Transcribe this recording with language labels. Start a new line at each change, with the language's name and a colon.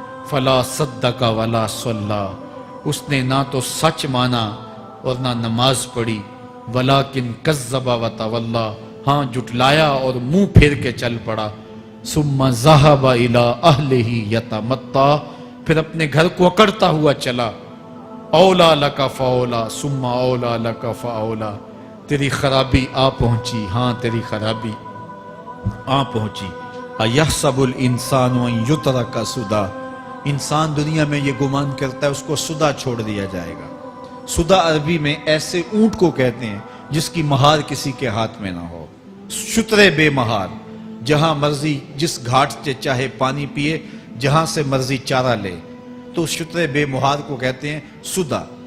Arabic: فَلَا صَدَّقَ وَلَا صَلَّىٰ.
Urdu: اس نے نہ تو سچ مانا اور نہ نماز پڑھی.
Arabic: وَلَٰكِنْ كَذَّبَ وَتَوَلَّىٰ.
Urdu: ہاں جھٹلایا اور منہ پھیر کے چل پڑا.
Arabic: ثُمَّ ذَهَبَ إِلَىٰ أَهْلِهِ يَتَمَطَّىٰ.
Urdu: پھر اپنے گھر کو اکڑتا ہوا چلا.
Arabic: اولا لک فاولا ثم اولا لک فاولا.
Urdu: تیری خرابی آ پہنچی, ہاں تیری خرابی آ پہنچی.
Arabic: ایحسب الانسان ان یترک سدی.
Urdu: انسان دنیا میں یہ گمان کرتا ہے اس کو سدا چھوڑ دیا جائے گا. سدا عربی میں ایسے اونٹ کو کہتے ہیں جس کی مہار کسی کے ہاتھ میں نہ ہو. شترے بے مہار, جہاں مرضی جس گھاٹ سے چاہے پانی پیے, جہاں سے مرضی چارہ لے, تو شترے بے مہار کو کہتے ہیں سدا.